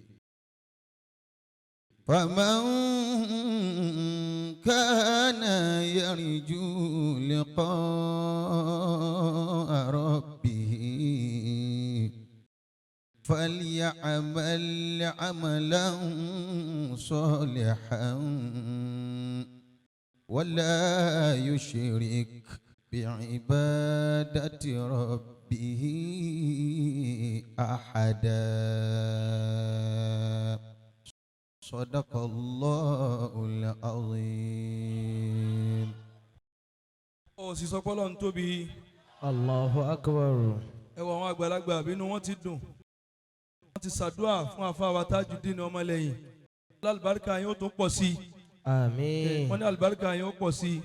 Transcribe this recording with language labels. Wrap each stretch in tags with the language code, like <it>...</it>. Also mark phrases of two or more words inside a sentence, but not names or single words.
<ar>فمن كان يرجو لقاء ربه فليعمل عملا صالحا ولا يشرك بعبادة ربه أحدا. صدق الله العظيم.</ar> <yo>ó sì sọ pé Ọlọ́run tóbi.</yo> <ar>الله أكبر.</ar> <yo>ẹ wọ àwọn àgbàlagbà bínú wọn ti dùn. wọ́n ti ṣàdúrà fún àfáà Tajudeen ọmọlẹ́yìn. alálùbáríkà yín ó tún pọ̀ sí i. Àmín. wọ́n ní alùbáríkà yín ó pọ̀ sí i.</yo>